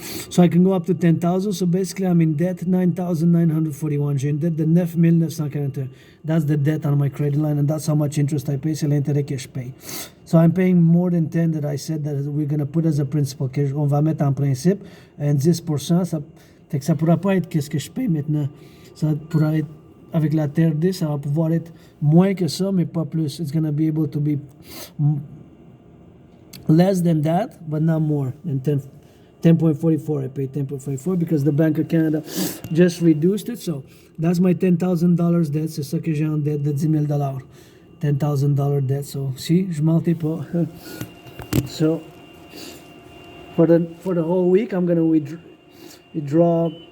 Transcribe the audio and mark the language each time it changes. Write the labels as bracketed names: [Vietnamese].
[English] So I can go up to 10,000. So basically I'm in debt 9,941. [French] J'ai une dette de 9,941. [English] That's the debt on my credit line, and that's how much interest I pay. [French] C'est l'intérêt que je paye. [English] So I'm paying more than 10 that I said that we're going to put as a principal. [French] On va mettre en principe un 10%. Ça ne pourra pas être qu'est-ce que je paye maintenant. Ça pourra être, avec la TRD, ça va pouvoir être moins que ça, mais pas plus. [English] It's going to be able to be less than that, but not more than 10.44. I paid 10.44 because the Bank of Canada just reduced it. So that's my $10,000 debt. [French] C'est ça que j'ai en dette de $10,000. [English] $10,000 debt. So see, [French] je mentais pas. [English] So for the whole week, I'm gonna withdraw